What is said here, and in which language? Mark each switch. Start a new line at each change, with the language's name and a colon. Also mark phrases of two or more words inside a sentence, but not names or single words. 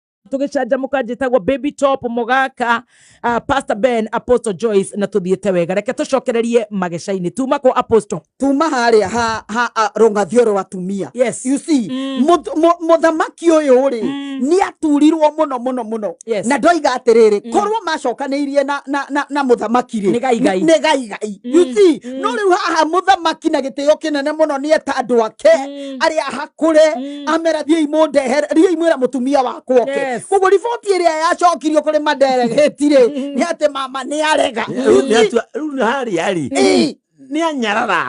Kikuyu: tugicanjamuka njitagwo Baby Top Mogaka, Pastor Ben, Apostle Joyce na tuthiete wega. Reke tucokererie magecaini tuma ko Apostle tuma haria ha rongathioro watumia.
English: Yes. You see
Kikuyu: muthamaki uyu ri ni aturirwo muno
English: yes.
Kikuyu: Na ndoiga atiriri korwo macokanirie na muthamaki ri ni gai.
English: You see
Kikuyu: no riu haha muthamaki na gitio kinene muno ni eta andu ake aria hakure amera thie imundehere rie imwira mutumia wakwo ke kugo riboti iria yacokirio kuri maderegeti-ri ni ati mama ni arega riu hari ni anyarara